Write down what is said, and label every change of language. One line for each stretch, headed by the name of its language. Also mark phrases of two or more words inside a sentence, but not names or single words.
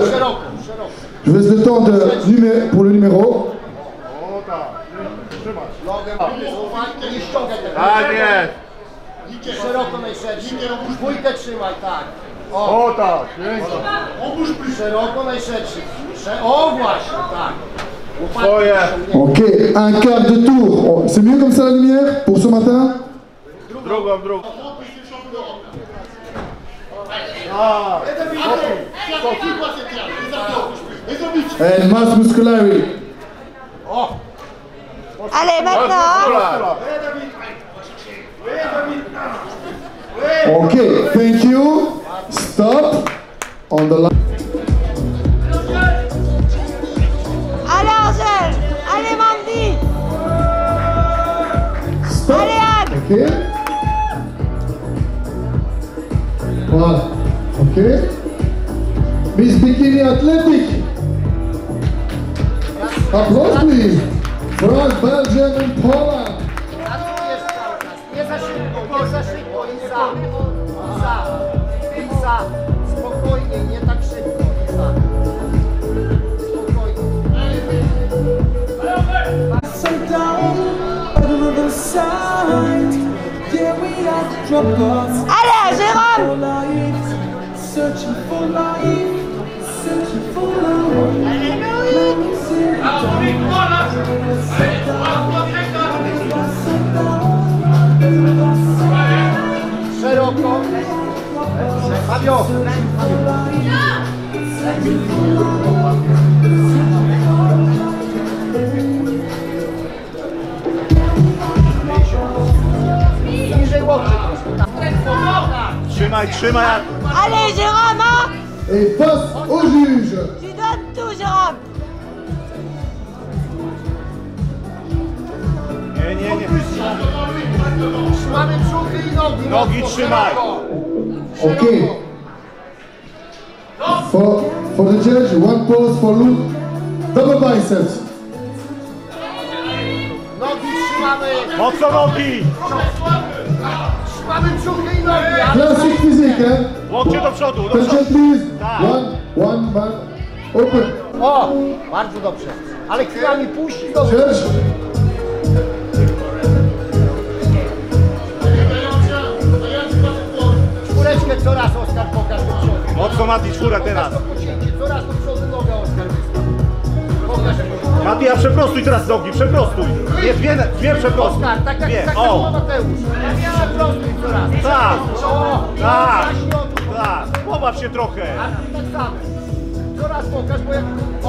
French: Je vous laisse le temps de pour le numéro.
Polish: Tak jest! Szeroko najszerszy. Dwójkę trzymaj, tak. O tak! Szeroko najszerszy. O właśnie, tak. Twoje!
French: Ok, un quart de tour. C'est mieux comme ça la lumière pour ce matin?
Polish: Drugą, drugą.
French: And masse musculaire. Allez, maintenant.
English: Ok, thank you. Stop. On the line.
French: Allez, Angèle. Allez, Mandy.
English: Stop.
French: Allez, Anne. Ok. Voilà. Ok.
English: Miss Bikini Athletic. Applause, please. France, Belgium and Poland.
Polish: Pracujesz cały czas. Nie za szybko, nie za szybko. Isa. Spokojnie, nie tak szybko. Isa.
French: Allez, Jérôme!
Polish: Szeroko. Fabio. Niżej łokcie troszkę. Trzymaj, trzymaj.
French: Allez, Jérôme, hein? Et face au juge. Tu donnes tout, Jérôme!
Polish: Nie. Trzymamy brzuchy i nogi. Nogi trzymaj.
English: Okay. For the judge, one pose for Luke. Double biceps.
Polish: Nogi trzymamy. Mocno nogi. Trzymamy brzuchy i nogi.
English: Classic physique, hein?
Polish: Łokcie do przodu, do
English: Attention,
Polish: przodu.
English: please.
Polish: Tak.
English: One man. Open.
Polish: O, bardzo dobrze. Ale chwilami puści do
English: Judge.
Polish: czwóreczkę coraz, Oskar, pokaż do przodu. Mocno Mati, czwórę teraz. Coraz do przodu nogę, Oskar, wystaw. Pokaż. Mati, a przeprostuj teraz nogi, przeprostuj. Nie, dwie przeprostuj. Oskar, tak jak O, Mateusz. Przeprostuj coraz. tak, O, tak, zaś nogi. tak. Pobaw się trochę. Tak samo. Coraz pokaż, bo jak... O,